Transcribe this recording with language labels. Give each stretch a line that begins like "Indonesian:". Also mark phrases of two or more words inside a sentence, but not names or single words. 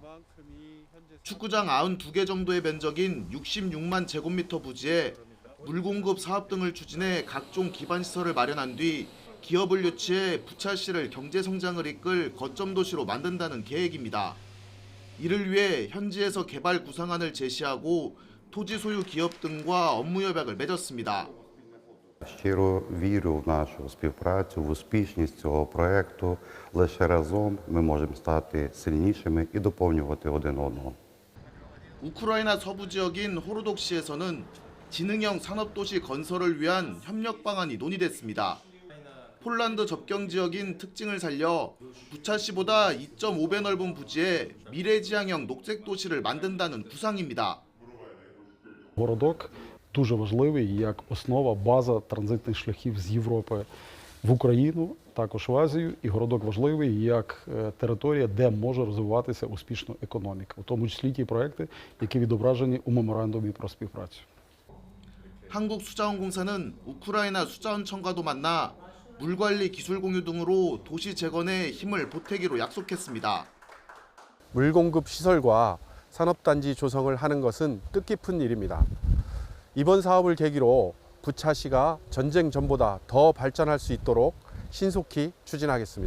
Korean: 축구장 92개 정도의 면적인 66만 제곱미터 부지에 물공급 사업 등을 추진해 각종 기반시설을 마련한 뒤 기업을 유치해 부차시를 경제성장을 이끌 거점 도시로 만든다는 계획입니다. 이를 위해 현지에서 개발 구상안을 제시하고 토지 소유 기업 등과 업무 협약을 맺었습니다.
Ukrainian: Щиро вірю в нашу співпрацю, в успішність цього проєкту. Лише разом ми можемо стати сильнішими і доповнювати один одного.
Korean: 우크라이나 서부 지역인 호로독시에서는 지능형 산업도시 건설을 위한 협력 방안이 논의됐습니다. 폴란드 접경 지역인 특징을 살려 부차시보다 2.5배 넓은 부지에 미래지향형 녹색 도시를 만든다는 구상입니다.
Ukrainian: Городок дуже важливий як основа, база транзитних шляхів з Європи в Україну, також в Азію. І городок важливий як територія, де може розвиватися успішно економіка, у тому числі ті проекти, які відображені у меморандумі про співпрацю.
Korean: 한국수자원공사는 우크라이나 수자원청과도 만나 물관리 기술 공유 등으로 도시 재건에 힘을 보태기로 약속했습니다. 물공급 시설과 산업단지 조성을 하는 것은 뜻깊은 일입니다. 이번 사업을 계기로 부차시가 전쟁 전보다 더 발전할 수 있도록 신속히 추진하겠습니다.